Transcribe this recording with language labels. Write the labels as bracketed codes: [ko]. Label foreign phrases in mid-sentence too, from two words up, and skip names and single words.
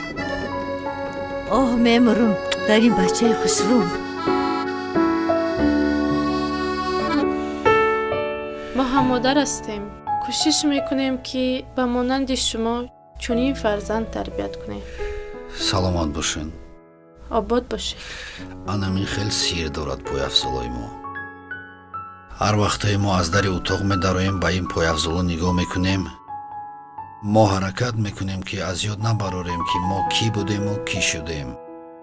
[tg] Оҳ мемурам дар ин бачаи хушрӯям. Мо ҳам модар ҳастем. Кӯшиш мекунем ки ба монанди шумо чунин фарзанд тарбият кунем. Саломат бошин. Обод бошед. анамин хел сир дорад пойафзулои мо. ҳар вақтае мо аз дари утоқ медароем ба ин пойафзуло нигоҳ мекунем. мо ҳаракат мекунем ки аз ёд набарорем ки мо кӣ будему кӣ шудем.